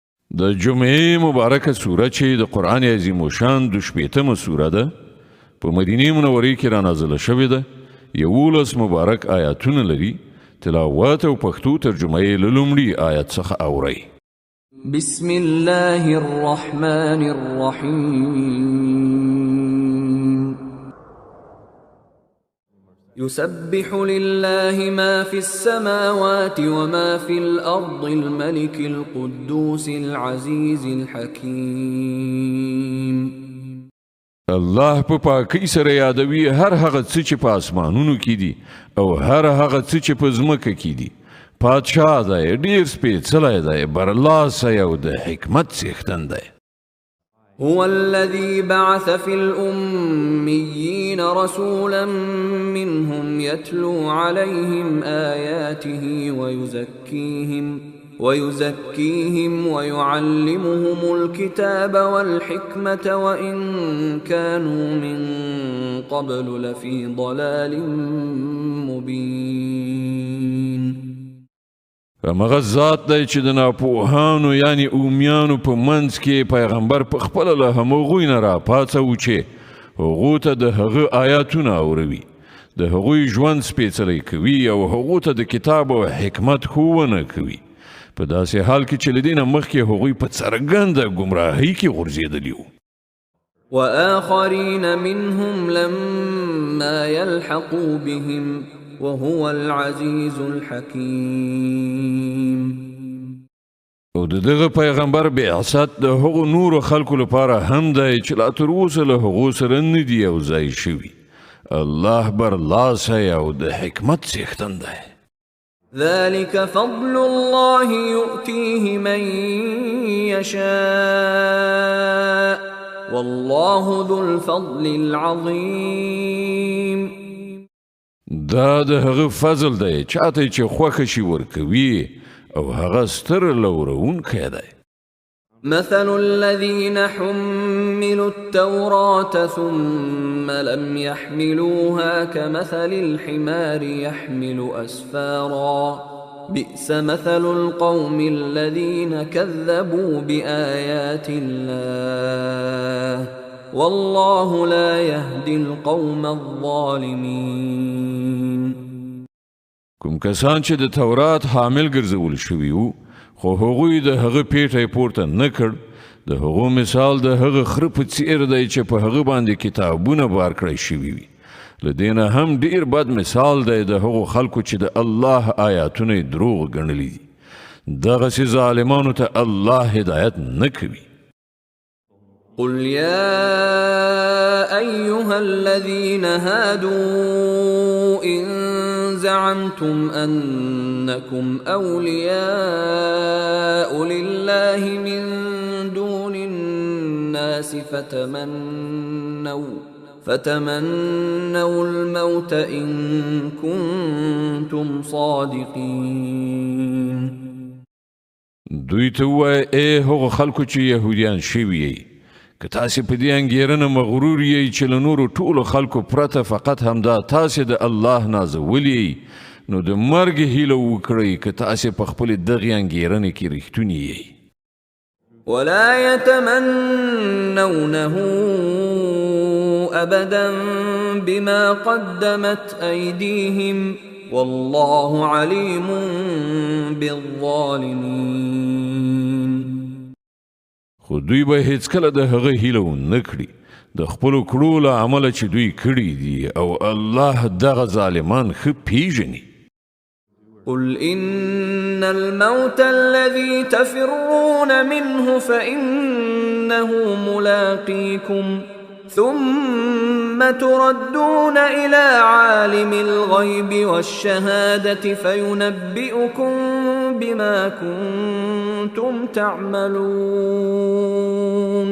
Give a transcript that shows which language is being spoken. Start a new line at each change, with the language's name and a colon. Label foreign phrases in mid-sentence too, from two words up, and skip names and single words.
Pashto: د جمعې مبارکه سوره چې د قرآن عظیم الشان 14مه سوره ده په مدینه منورې کې را نازله شوې ده. 11 مبارک آیاتونه لري. تلاوت او پښتو ترجمه یې له لومړي آیت څخه اورئ.
Arabic: بسم الله الرحمن الرحيم. يسبح لله ما في السماوات وما في الأرض الملك القدوس العزيز الحكيم.
Pashto: الله په پاکۍ سره یادوي هر هغه څه چې په اسمانونو کې دي او هر هغه څه چې په ځمکه کې دي. پادشاه دی، ډیر سپېڅلی دی، برلاسی او د حکمت څښتن دی.
Arabic: هو الذي بعث في الأميين رسولا منهم يتلو عليهم آياته ويزكيهم ويعلمهم الكتاب والحكمة وإن كانوا من قبل لفي ضلال مبين.
Pashto: مغه ذات دی چې د ناپوهانو یعنی اومیانو په منځ کې پیغمبر په خپله له همغوی نه راپاڅوي چې هغو ته د هغه آیاتونه اوروي، د هغوی ژوند سپېڅلی کوي او هغو ته د کتاب او حکمت ښوونه کوي، په داسې حال کې چې له دې نه مخکې هغوی په څرګنده ګمراهۍ کې غورځېدلي وو.
Arabic: وآخرین منهم لما يلحقوا بهم وهو العزيز الحكيم.
Pashto: او دغه پیغمبر بعثت د هغو نور خلکو لپاره هم دی چې لا تر اوسه له هغو سره نه دي یو ځای شوي. الله برلاسی او د حکمت څښتن دی.
Arabic: ذلك فضل الله يؤتيه من يشاء والله ذو الفضل العظيم.
Pashto: دا د هغه فضل دی چاته چې خوښه شي ورکوي او هغه ستر لورونکی دی.
Arabic: مثل الذين حملوا التوراة ثم لم يحملوها كمثل الحمار يحمل أسفارا بئس مثل القوم الذين كذبوا بآيات الله والله لا يهدي القوم الظالمين.
Pashto: کوم کسان چې د تورات حامل ګرځول شوي وو خو هغوی د هغه پیټی پورته نه کړ، د هغو مثال د هغه خره په څیر دی چې په هغه باندې کتابونه بار کړی شوي وي. له دې نه هم ډیر بد مثال دی د هغو خلکو چې د الله آیاتونه یې دروغ ګڼلي دي. دغسې ظالمانو ته الله هدایت نه کوي.
Arabic: قل يا أيها الذين هادوا إن زعمتم أنكم أولياء لله من دون الناس فتمنوا الموت إن كنتم صادقين.
Pashto: دوی ته ووایه ای هغو خلکو چې یهودیان شوي یې، که تاسې په دې انګېرنه مغرور یې چې له نورو ټولو خلکو پرته فقط همدا تاسې د الله نازولی نو د مرګ هیله وکړئ که تاسې په خپلې دغې انګېرنې کې رښتونی یې.
Arabic: ولا يتمنونه أبدا بما قدمت أيديهم والله عليم بالظالمين.
Pashto: خو دوی به هیڅکله د هغه هیله ونه کړي د خپلو کړو له عمله چې دوی کړي دي او الله دغه ظالمان ښه پیژني.
Arabic: قل إن الموت الذي تفرون منه فإنه ملاقيكم ثم تردون إلى عالم الغيب والشهادة فينبئكم بما كنتم تعملون.